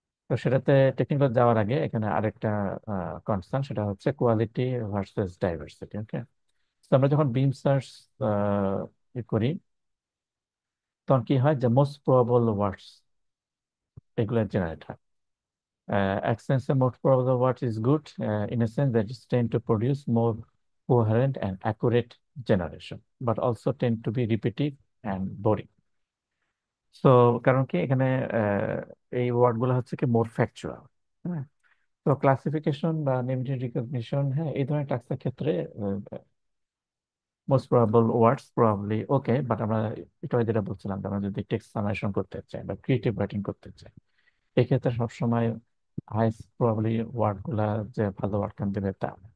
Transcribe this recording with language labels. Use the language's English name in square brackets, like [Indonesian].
[Bangla] তো সেটাতে টেকনিক্যাল যাওয়ার আগে এখানে আরেকটা কনসার্ন, সেটা হচ্ছে কোয়ালিটি ভার্সেস ডাইভার্সিটি। ওকে, তো আমরা যখন বিম সার্চ করি, তখন কি হয় যে মোস্ট প্রবাবল ওয়ার্ডস এগুলো জেনারেট হয়। [English] Accents and most probable words is good in a sense that it tend to produce more coherent and accurate generation, but also tend to be repetitive and boring. [Bangla] So কারণ কি এখানে এই word গুলো হচ্ছে কি মোর factual. হ্যাঁ, তো classification বা নেম রিকগনিশন, হ্যাঁ, এই ধরনের টাস্কের ক্ষেত্রে most probable words probably okay, but আমরা এটা যেটা বলছিলাম যে আমরা যদি টেক্সট সামারেশন করতে চাই বা ক্রিয়েটিভ রাইটিং করতে চাই, এক্ষেত্রে সবসময় হাইস্ট প্রবাবলি ওয়ার্ড গুলা যে ভালো আউটকাম দেবে তা না।